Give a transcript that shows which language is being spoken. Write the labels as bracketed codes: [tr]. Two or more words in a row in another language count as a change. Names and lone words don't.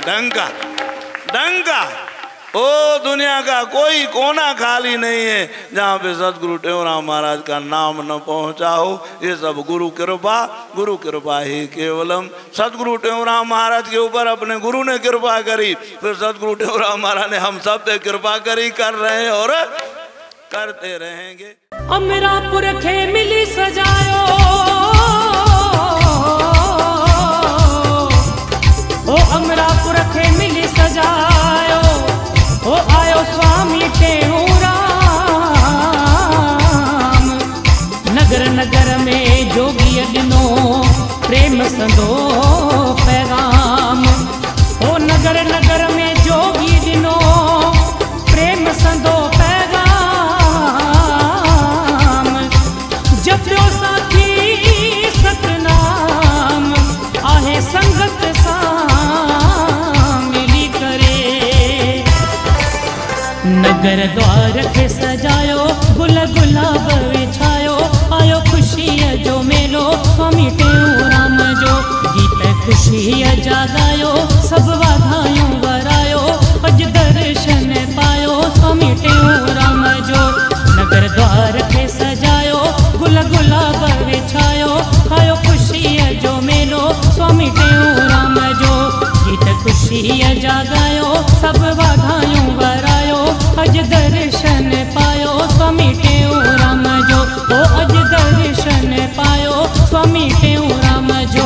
[hi] डंका ओ दुनिया का कोई कोना खाली नहीं है जहाँ पे सदगुरु टेऊराम महाराज का नाम न पहुँचा हो। ये सब [sa] गुरु कृपा ही केवलम। [hi] सदगुरु टेऊराम महाराज के ऊपर अपने गुरु ने कृपा करी, फिर सदगुरु टेऊराम महाराज ने हम सब पे कृपा करी, कर रहे हैं और करते रहेंगे। [sd] अमरापुर खे मिली सजायो, ओ अमरापुर खे मिली सजायो, ओ आयो स्वामी टेऊराम। नगर नगर में जोगी दिनो प्रेम संदो पैगाम। ओ नगर नगर में जोगी दिनो प्रेम संदो पैगाम। जपो साथी सतनाम, आहे संगत सा मिली करे। नगर द्वार खे सजायो, गुल गुलाब विछायो, आयो खुशी जो मेलो स्वामी टेऊराम जो। गीत खुशी जागायो, सब वाधायूं वरायो, अज दर्शन पायो स्वामी टेऊराम जो। नगर द्वार खे सजायो, गुल गुलाब विछायो, आयो खुशी जो मेलो स्वामी टेऊराम जो। गीत खुशी जागायो, सब वाधायूं वरायो, अज दर्शन पायो स्वामी टेऊराम जो। ओ अज दर्शन पायो स्वामी टेऊराम जो।